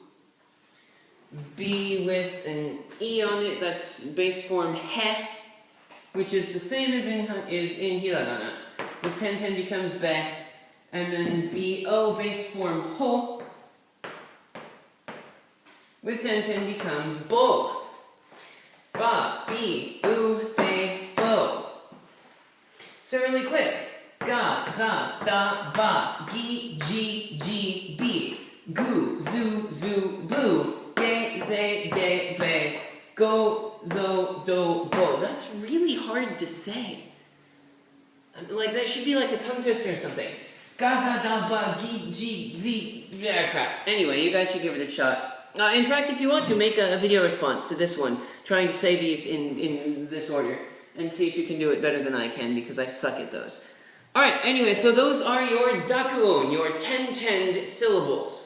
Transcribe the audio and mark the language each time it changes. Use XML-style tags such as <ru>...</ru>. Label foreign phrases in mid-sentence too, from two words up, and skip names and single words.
<en>B with an E on it, that's base form he, which is the same as in hiragana. With 10-10 becomes be, and then B-O base form ho, with 10-10 becomes bo.</en> <ja>ば、び、ぶ、べ、ぼ.</ja> <en>So really quick.</en> <ja>が、ざ、だ、ば、ぎ、じ、じ、び. ぐ、ず、ず、ぶ。げ、ぜ、で、べ. ご、ぞ、ど、ぼ.</ja> <en>That's really hard to say. Like, that should be like a tongue twister or something.</en> <ja>が、ざ、だ、ば、ぎ、じ、じ.</ja> <en>Yeah, crap. Anyway, you guys should give it a shot. In fact, if you want to, make a video response to this one, trying to say these in this order, and see if you can do it better than I can, because I suck at those. Alright, anyway, so those are your dakuon, your 10-10 syllables.</en>